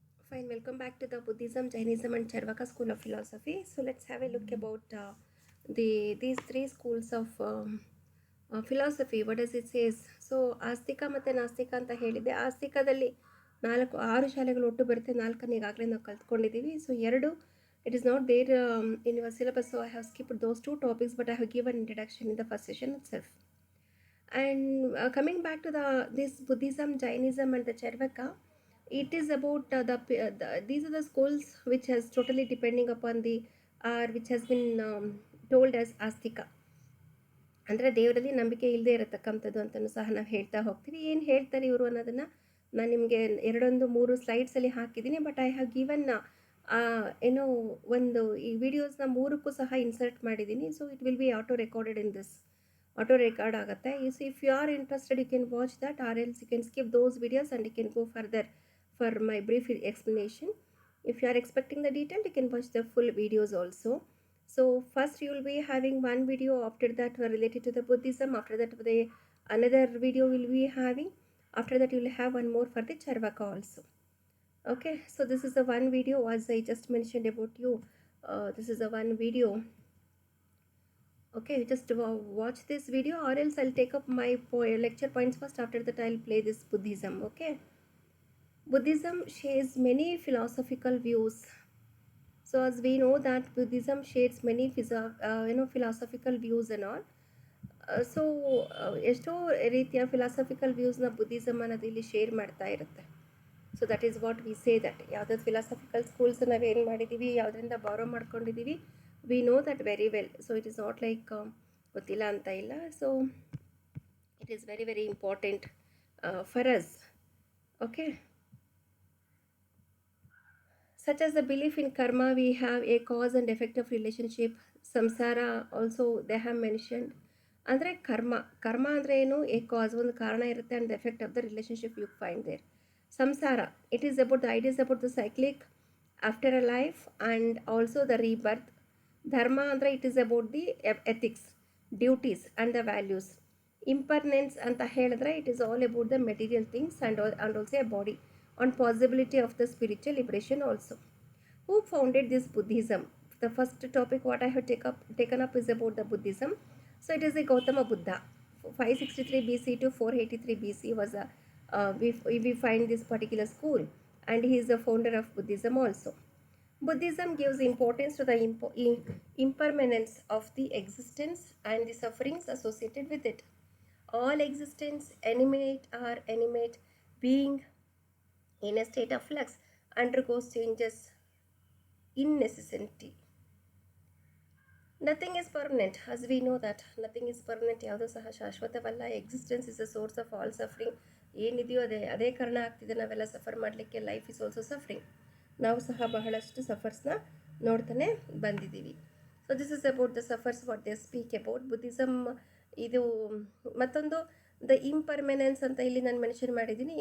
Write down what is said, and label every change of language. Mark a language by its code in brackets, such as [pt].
[en] Fine, welcome back to the Buddhism, Jainism, and Charvaka School of Philosophy. So let's have a look about these three schools of philosophy. What does it says? [kn] So ಆಸ್ತಿಕ ಮತ್ತು ನಾಸ್ತಿಕ ಅಂತ ಹೇಳಿದೆ. ಆಸ್ತಿಕದಲ್ಲಿ 6 ಶಾಲೆಗಳು ಒಟ್ಟು ಬರುತ್ತೆ. 4 ಈಗಾಗಲೇ ನಾವು ಕಲ್ತ್ಕೊಂಡಿದ್ದೀವಿ. [en] So 2 it is not there in your syllabus, so I have skipped those 2 topics, but I have given introduction in the first session itself. And coming back to this Buddhism, Jainism, and the Charvaka, it is about these are the schools which has totally depending upon the which has been told as astika. [kn] ಅಂದರೆ ದೇವರಲ್ಲಿ ನಂಬಿಕೆ ಇಲ್ಲದೆ ಇರತಕ್ಕಂಥದ್ದು ಅಂತಲೂ ಸಹ ನಾವು ಹೇಳ್ತಾ ಹೋಗ್ತೀವಿ. ಏನು ಹೇಳ್ತಾರೆ ಇವರು ಅನ್ನೋದನ್ನು ನಾನು ನಿಮಗೆ 2-3 ಸ್ಲೈಡ್ಸಲ್ಲಿ ಹಾಕಿದ್ದೀನಿ. [en] but I have given [kn] ಏನೋ ಒಂದು ಈ ವಿಡಿಯೋಸ್ನ 3ಕ್ಕೂ ಸಹ ಇನ್ಸರ್ಟ್ ಮಾಡಿದ್ದೀನಿ. [en] So it will be auto recorded in this. [kn] Auto record ಆಗುತ್ತೆ. [en] If you are interested you can watch that, or else you can skip those videos and you can go further for my brief explanation. If you are expecting the detail, you can watch the full videos also. So first you will be having one video, after that related to the Buddhism, after that another video will be having, after that you will have one more for the Charvaka also. Okay, so this is the one video as I just mentioned about you. This is the one video. Okay, just watch this video, or else I'll take up my lecture points first, after that I'll play this Buddhism. Okay, Buddhism shares many philosophical views. So as we know that Buddhism shares many philosophical views and all. [kn] So ಎಷ್ಟೋ ರೀತಿಯ philosophical ವ್ಯೂಸ್ನ Buddhism ಅನ್ನೋದು ಇಲ್ಲಿ share ಮಾಡ್ತಾ ಇರುತ್ತೆ. [en] so that is what we say that [kn] ಯಾವುದಾದ್ರು philosophical schools ನಾವೇನು ಮಾಡಿದ್ದೀವಿ, ಯಾವುದರಿಂದ ಬಾರೋ ಮಾಡ್ಕೊಂಡಿದ್ದೀವಿ, [en] We know that very well. So it is not like [kn] ಗೊತ್ತಿಲ್ಲ ಅಂತ ಇಲ್ಲ. [en] So it is very very important for us. Okay, such as the belief in karma, we have a cause and effect of relationship. Samsara also they have mentioned. [kn] ಅಂದರೆ ಕರ್ಮ ಅಂದರೆ ಏನು, [en] a cause [kn] ಒಂದು ಕಾರಣ ಇರುತ್ತೆ, [en] And the effect of the relationship you find there. ಸಂಸಾರ, it is about the ideas about the cyclic after a life and also the rebirth. [kn] ಧರ್ಮ ಅಂದರೆ [en] It is about the ethics, duties and the values. Impermanence [kn] ಅಂತ ಹೇಳಿದ್ರೆ [en] It is all about the material things and also a body, on possibility of the spiritual liberation also. Who founded this Buddhism? The first topic what I have taken up is about the Buddhism. So it is the Gautama Buddha. 563 BC to 483 BC was we find this particular school, and he is the founder of Buddhism also. Buddhism gives importance to the impermanence of the existence and the sufferings associated with it. All existence, animate or animate being in a state of flux, undergoes changes in necessity. Nothing is permanent, as we know that nothing is permanent. [kn] ಯಾವುದೂ ಸಹ ಶಾಶ್ವತವಲ್ಲ. [en] Existence is a source of all suffering. [kn] ಏನಿದೆಯೋ ಅದೇ ಕಾರಣ ಆಗ್ತಿದೆ ನಾವೆಲ್ಲ suffer ಮಾಡಲಿಕ್ಕೆ. [en] Life is also suffering. [kn] ನಾವು ಸಹ ಬಹಳಷ್ಟು ಸಫರ್ಸ್ನ ನೋಡ್ತಾನೆ ಬಂದಿದ್ದೀವಿ. [en] So this is about the suffers what they speak about. Buddhism [kn] ಇದು ಮತ್ತೊಂದು [en] the impermanence [kn] ಅಂತ ಇಲ್ಲಿ ನಾನು ಮೆನ್ಷನ್ ಮಾಡಿದ್ದೀನಿ.